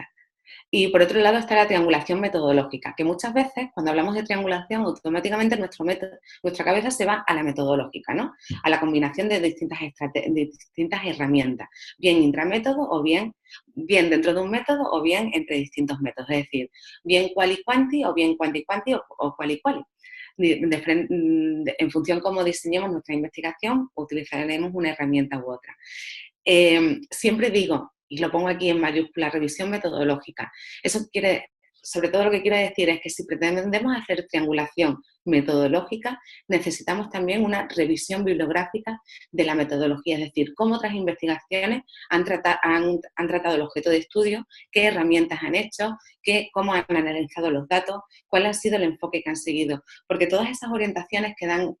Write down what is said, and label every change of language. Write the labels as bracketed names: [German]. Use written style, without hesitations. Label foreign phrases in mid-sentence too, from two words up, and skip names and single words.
[Spanish] Y por otro lado está la triangulación metodológica, que muchas veces cuando hablamos de triangulación automáticamente nuestra cabeza se va a la metodológica, ¿no? A la combinación de distintas herramientas, bien intramétodo o bien dentro de un método o bien entre distintos métodos, es decir, bien quali-quanti o bien quanti-quanti o quali-quali. En función de cómo diseñemos nuestra investigación, utilizaremos una herramienta u otra. Siempre digo, y lo pongo aquí en mayúscula, revisión metodológica. Sobre todo lo que quiere decir es que si pretendemos hacer triangulación metodológica, necesitamos también una revisión bibliográfica de la metodología, es decir, cómo otras investigaciones han tratado el objeto de estudio, qué herramientas han hecho, cómo han analizado los datos, cuál ha sido el enfoque que han seguido, porque todas esas orientaciones que dan